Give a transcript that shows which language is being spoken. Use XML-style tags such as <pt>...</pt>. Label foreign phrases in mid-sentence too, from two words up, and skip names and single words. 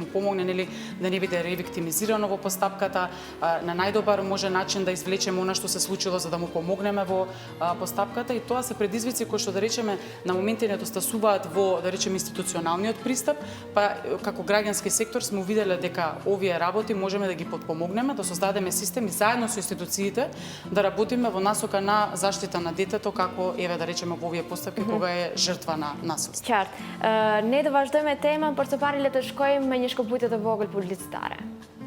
<mk>помогне нели да не биде ревиктимизирано во постапката, на најдобар може начин да извлечеме она што се случило за да му помогнеме во постапката, и тоа се предизвици кои што, да речеме, на моменти недостасуваат во, да речеме, институционалниот пристап, па како граѓански сектор сме увиделе дека овие работи можеме да ги подпомогнеме, да создадеме системи заедно со институциите, да работиме во насока на заштита на детето, како, еве, да речеме, во овие постапки кога е жртва на насилство.</mk> <sq>Qartë. Ne do vazhdojmë temën, por së pari le të shkojmë me një shkëputje të vogël publicitare.</sq>